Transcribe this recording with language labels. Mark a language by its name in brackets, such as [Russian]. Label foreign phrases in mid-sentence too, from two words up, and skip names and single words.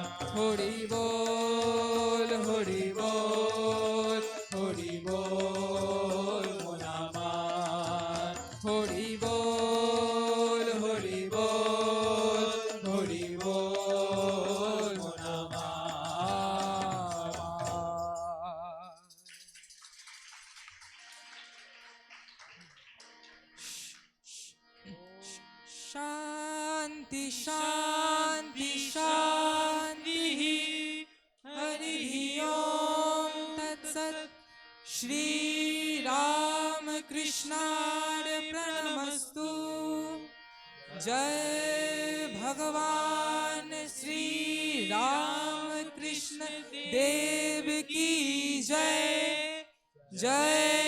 [Bangla] হরি বল হরি বল হরি বল মন আমার হরি বল হরি বল হরি বল মন আমার [Sanskrit] शांति शांति शांति हरि ओम तत्सत् श्री राम कृष्णार्पणमस्तु जय [Hindi] भगवान श्री राम कृष्ण देव की जय जय